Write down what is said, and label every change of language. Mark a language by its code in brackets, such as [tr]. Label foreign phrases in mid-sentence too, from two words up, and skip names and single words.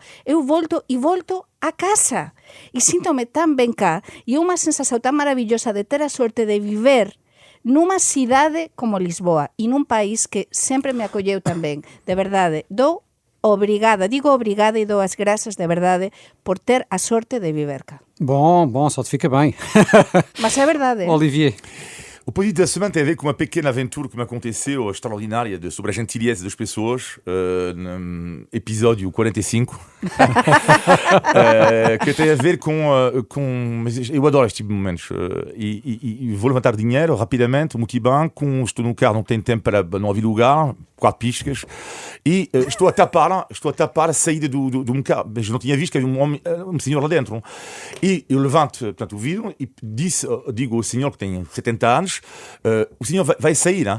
[gl] Eu volto a casa, e síntome tan ben cá, e é unha sensación tan maravillosa de ter a sorte de viver nunha cidade como Lisboa e nun país que sempre me acolleu tamén. De verdade, digo obrigada e dou as grazas de verdade por ter a sorte de viver cá. [pt] Bom, só te fica bem. Mas é verdade. Olivier. O positivo da semana tem a ver com uma pequena aventura que me aconteceu, extraordinária, sobre a gentileza das pessoas, no episódio 45, que tem a ver com mas eu adoro este tipo de momentos, e vou levantar dinheiro rapidamente, multibanco, estou no carro, não tenho tempo para não haver lugar, 4 piscas, e estou a tapar a saída de carro, mas não tinha visto que havia um senhor lá dentro, e eu levanto, portanto, o vidro e digo ao senhor que tem 70 anos, o senhor vai sair, hein?